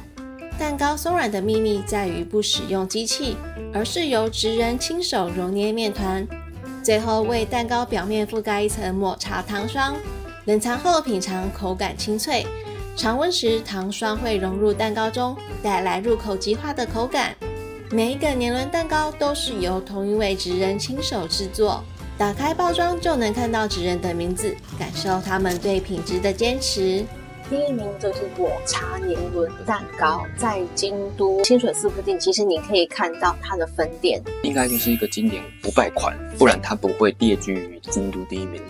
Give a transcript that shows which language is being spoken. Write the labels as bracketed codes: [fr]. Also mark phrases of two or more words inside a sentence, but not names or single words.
[zh] 蛋糕鬆軟的秘密在於不使用機器，而是由職人親手揉捏麵團，最後為蛋糕表面覆蓋一層抹茶糖霜，冷藏後品嘗口感清脆，常溫時糖霜會融入蛋糕中，帶來入口即化的口感。每一個年輪蛋糕都是由同一位職人親手製作，打開包裝就能看到職人的名字，感受他們對品質的堅持。第1名就是抹茶年輪蛋糕，在京都清水寺附近，其實你可以看到它的分店，應該就是一個經典不敗款，不然它不會列居於京都第1名。